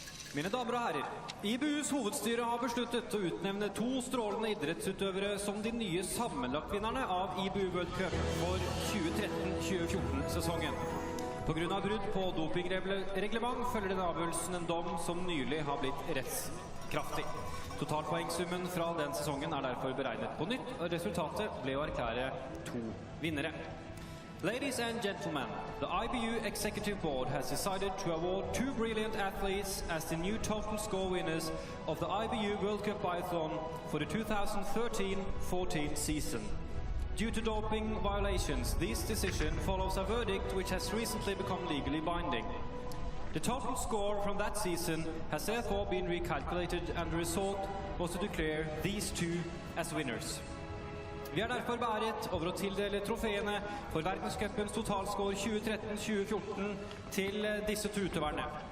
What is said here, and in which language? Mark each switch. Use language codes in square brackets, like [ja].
[no] Mine damer og herrer, IBUs hovedstyre har besluttet å utnevne 2 strålende idrettsutøvere som de nye sammenlagtvinnerne av IBU World Cup for 2013-2014-sesongen. På grunn av brudd på dopingreglement følger denne avgjørelsen en dom som nylig har blitt rettskraftig. Totalpoengsummen fra den sesongen er derfor beregnet på nytt, og resultatet ble å erklære 2 vinnere. [en] Ladies and gentlemen, the IBU Executive Board has decided to award 2 brilliant athletes as the new total score winners of the IBU World Cup Biathlon for the 2013-14 season. Due to doping violations, this decision follows a verdict which has recently become legally binding. The total score from that season has therefore been recalculated, and the result was to declare these 2 as winners. [no] Vi derfor beæret over å tildele trofeene for verdenscupens totalscore 2013-2014 til disse 2 utøverne.